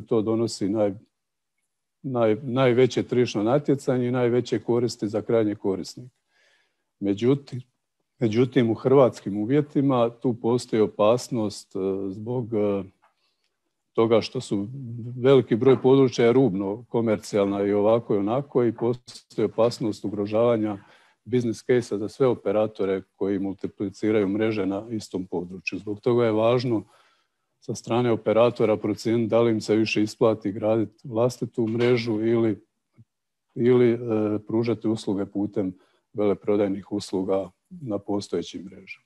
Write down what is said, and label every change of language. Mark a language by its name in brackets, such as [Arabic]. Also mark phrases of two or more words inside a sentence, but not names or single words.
[Croatian] To donosi najveće tržišno natjecanje i najveće koristi za krajnje korisnike. Međutim, u hrvatskim uvjetima tu postoji opasnost zbog toga što su veliki broj područja rubno komercijalna i ovako i onako, i postoji opasnost ugrožavanja [English] business case-a [Croatian] za sve operatore koji multipliciraju mreže na istom području. Zbog toga je važno sa strane operatora procijeniti da li im se više isplati graditi vlastitu mrežu ili pružati usluge putem veleprodajnih usluga na postojećim mrežama.